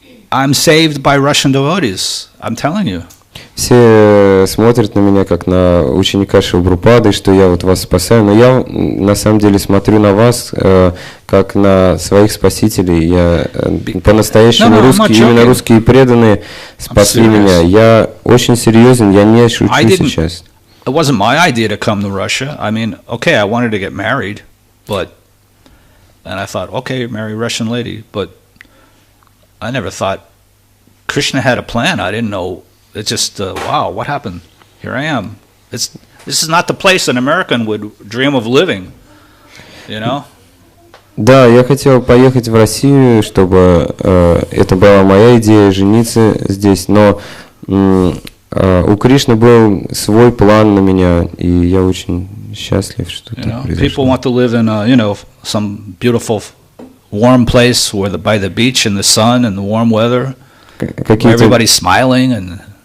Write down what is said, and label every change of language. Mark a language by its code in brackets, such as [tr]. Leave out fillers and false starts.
[en] I'm saved by Russian devotees. I'm telling you. [ru] Все смотрят на меня как на ученика Шрилы Прабхупады, что я вот вас спасаю, но я на самом деле смотрю на вас как на своих спасителей. Я по-настоящему русский, именно русские преданные спасли меня. Я очень серьезен, я не шучу сейчас. [en] It wasn't my idea to come to Russia. I mean, okay, I wanted to get married, and I thought, okay, marry a Russian lady, but I never thought Krishna had a plan. I didn't know. It's just, wow, what happened? Here I am. This is not the place an American would dream of living, you know? [ru] Да, я хотел поехать в Россию, чтобы это была моя идея жениться здесь, но у Кришны был свой план на меня, и я очень счастлив, что так произошло. [en] People want to live in some beautiful warm place where by the beach in the sun and the warm weather, where everybody's smiling and.